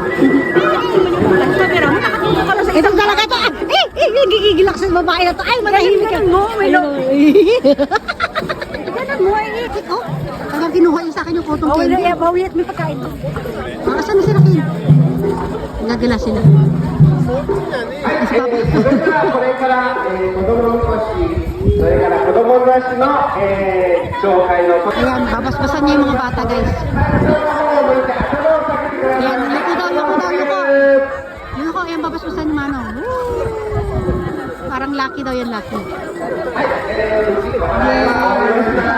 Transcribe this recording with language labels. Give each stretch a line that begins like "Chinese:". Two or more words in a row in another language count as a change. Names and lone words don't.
Filipino: Itong talaga to. Gigigil ako sa babae na to. Ay, manahimik ka. Ganun mo. Oh, talagang kinuha yung sa akin yung
English: cotton candy.
Filipino: Bawi at may pagkain. Asan na sila, Kane? Nagala sila.
Japanese: それからこれから、子供のみこし、それから子供雑誌の、紹介の
Filipino: Ayan, babasbasan niya yung mga bata, guys. Ayan, yuko daw, yuko daw, yuko. Yuko, ayan, babasbasan ni Manong. Woo! Parang lucky daw yan, lucky.
English: Yeah.